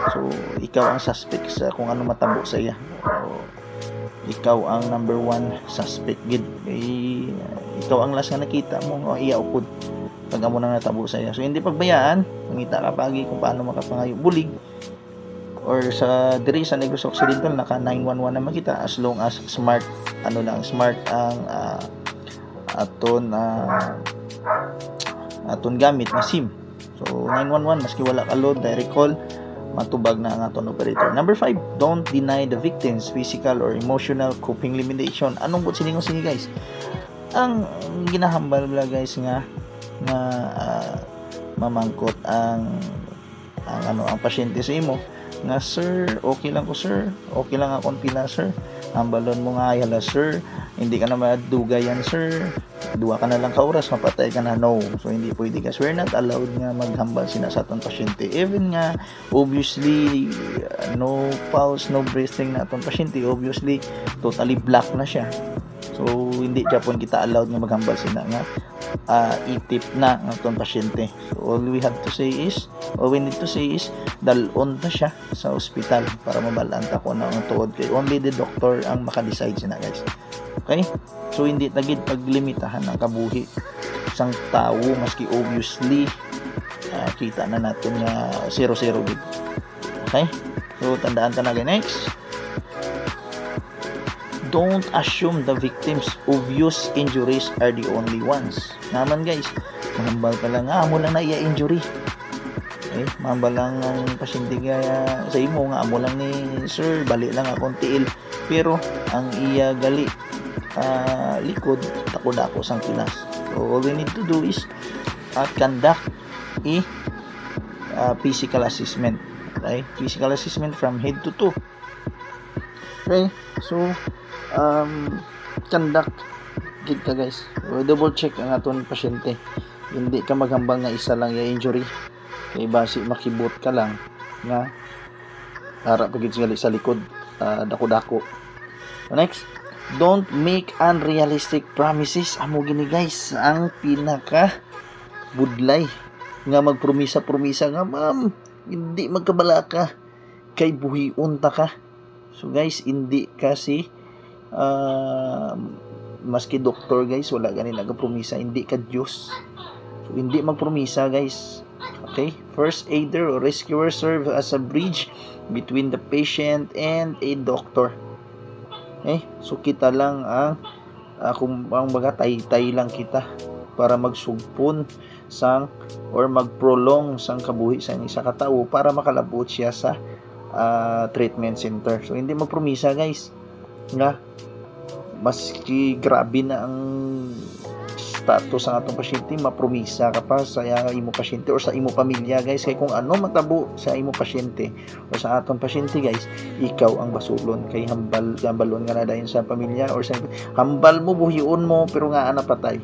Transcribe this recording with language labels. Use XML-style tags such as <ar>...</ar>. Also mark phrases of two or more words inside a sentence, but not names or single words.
<hil>So ikaw ang suspect sa kung ano matabo sa iya. So ikaw ang number 1 suspect gid. Ikaw ang last nga nakita mo, iya upod pag amo nang natabo sa iya. So hindi pagbayaan, mangita ka pagi kung paano makapangayo bulig or sa diri sa Negros Occidental naka 911 naman kita,</hil> <en>as long as smart smart</en> <hil>ang aton gamit na</hil> <en>SIM.</en> <hil>So 911 maski wala ka load,</hil> <en>direct call,</en> <hil>matubag na ang aton operator.</hil> <en>Number 5, don't deny the victim's physical or emotional coping limitation.</en> <hil>Anong sini guys? Ang ginahambal bala guys nga mamangkot ang pasyente sa imo nga, sir, okay lang ko sir, okay lang akong pila sir, hambalon mo nga yala sir, hindi ka na madugayan sir, duwa ka na lang ka oras mapatay ka na. No, so hindi pwede guys,</hil> <en>we're not allowed</en> <hil>nga maghambal sina sa atong pasyente, even nga obviously</hil> <en>no pulse, no breathing</en> <hil>na atong pasyente,</hil> <en>obviously totally black</en> <hil>na siya. So hindi Japon kita allowed nga maghambal sina nga itip na ang atong pasyente.</hil> <en>So all we need to say is</en> <hil>dalon ta siya sa ospital para mabalaan ta ko na ang tuod, kay</hil> <en>only the doctor</en> <hil>ang maka-decide sina guys. Okay, so hindi tagid paglimitahan ang kabuhi isang tao, maski obviously kita na natin nga 0-0 gid. Okay, so tandaan ta na guys.</hil> <en>Next, don't assume the victim's obvious injuries are the only ones.</en> <hil>Naman guys, mahambal ka lang amo lang na iya injury. Okay, mahambal lang ang pasyente gaya sa imo nga amo lang ni sir, bali lang akong tiil, pero ang iya gali likod tako-dako sang kilas.</hil> <en>So all we need to do is conduct a physical assessment. Okay, physical assessment from head to toe.</en> <hil>Okay, so conduct gid ka guys,</hil> <en>double check</en> <hil>ang aton pasyente, hindi ka maghambal nga isa lang yung injury, kay basi makibot ka lang nga harap pagid sa likod dako-dako.</hil> <en>Next, don't make unrealistic promises.</en> <hil>Amo gini guys ang pinaka budlay nga magpromisa nga, ma'am, hindi magkabala ka kay buhiun ta ka. So guys, hindi kasi maski doktor guys, wala gani nagapromisa, hindi ka Diyos. So hindi magpromisa guys.</hil> <en>Okay, first aider or rescuer serve as a bridge between the patient and a doctor.</en> <hil>Okay, so kita lang kung ang baga tay lang kita para magsugpon sang or magprolong sang kabuhi sa isa ka tawo para makalabot siya sa treatment center. So hindi magpromisa guys nga maski grabe na ang status sa atong pasyente, mapromisa ka pa sa imo pasyente or sa imo pamilya guys, kay kung ano matabo sa imo pasyente o sa atong pasyente guys, ikaw ang basulon, kay hambalon nga na dayon sa pamilya or sa hambal mo, buhion mo, pero nga ana patay.</hil>